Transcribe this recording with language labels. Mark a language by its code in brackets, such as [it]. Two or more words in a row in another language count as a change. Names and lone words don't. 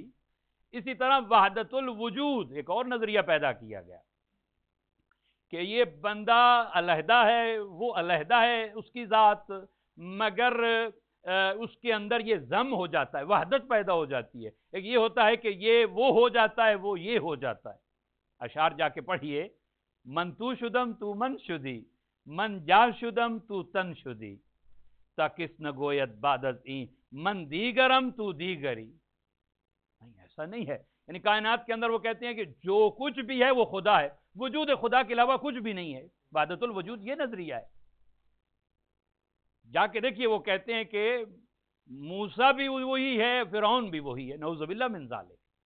[ur] اسی طرح وحدت الوجود ایک اور نظریہ پیدا کیا گیا کہ یہ بندہ علیحدہ ہے، وہ علیحدہ ہے اس کی ذات، مگر اس کے اندر یہ ضم ہو جاتا ہے، وحدت پیدا ہو جاتی ہے۔ ایک یہ ہوتا ہے کہ یہ وہ ہو جاتا ہے، وہ یہ ہو جاتا ہے۔ اشعار جا کے پڑھیے، [fa] من تو شدم تو من شدی، من جا شدم تو تن شدی، تا کس نگویت بعد از این من دیگرم تو دیگری۔ [ur] نہیں، ایسا نہیں ہے، یعنی کائنات کے اندر وہ کہتے ہیں کہ جو کچھ بھی ہے وہ خدا ہے، وجود خدا کے علاوہ کچھ بھی نہیں ہے، وحدت الوجود یہ نظریہ ہے۔ جا کے دیکھیے، وہ کہتے ہیں کہ موسیٰ بھی وہی ہے، فرعون بھی وہی ہے، [ar] نعوذ باللہ من ذالک۔